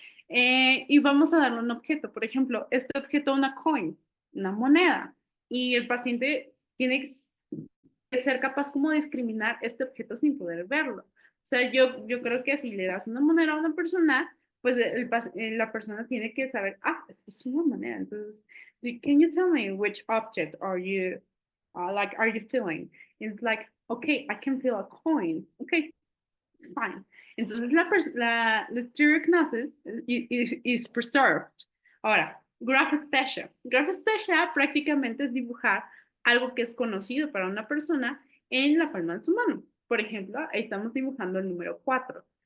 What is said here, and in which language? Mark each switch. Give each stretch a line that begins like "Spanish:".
Spanish: Y vamos a darle un objeto, por ejemplo, este objeto una coin, una moneda, y el paciente tiene que ser capaz como de discriminar este objeto sin poder verlo. O sea, yo creo que si le das una moneda a una persona, pues la persona tiene que saber, ah, esto es una moneda.
English: Entonces, can you tell me which object are you, are you feeling? It's like, okay, I can feel a coin. Okay, it's fine.
Spanish: Entonces, la stereognosis
English: is preserved.
Spanish: Ahora, graphesthesia. Graphesthesia prácticamente es dibujar algo que es conocido para una persona en la palma de su mano. Por ejemplo, ahí estamos dibujando el número 4.